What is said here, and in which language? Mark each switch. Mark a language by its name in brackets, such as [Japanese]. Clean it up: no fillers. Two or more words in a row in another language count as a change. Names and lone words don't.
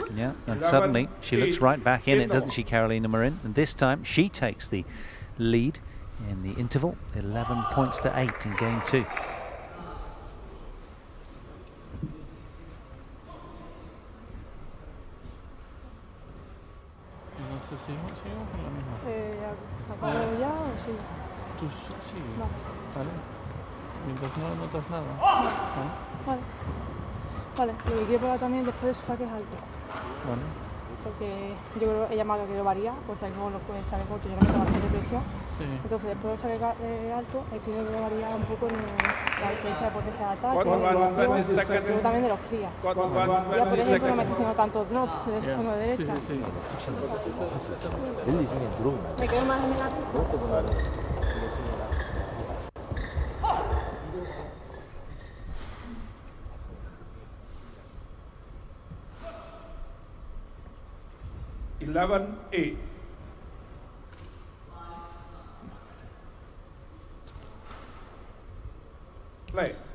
[English] Yeah, and suddenly she looks right back in it, doesn't she, Carolina Marin? And this time she takes the lead in the interval, 11 points to 8 in game 2. [Spanish] No sé si seguimos con la misma. ¿Acabo ya o sí? Tú sí. No. Vale. Mientras no notas nada. Vale. Vale, lo que quiero probar también después de sus saques altos. Vale. Porque yo creo que ella más que lo varía, pues saque corto, pues saque corto, yo no meto bastante presión. Sí. Entonces después de saque alto, estoy viendo que varía un poco en la diferencia de potencia de ataque, pero también de los crías. Ya por ejemplo no me estoy haciendo tanto drop de fondo de derecha. Sí. [Korean] 랠리 중에 드롭이 많아요. [Spanish] Me quedo más en la pista. 11-8. Play.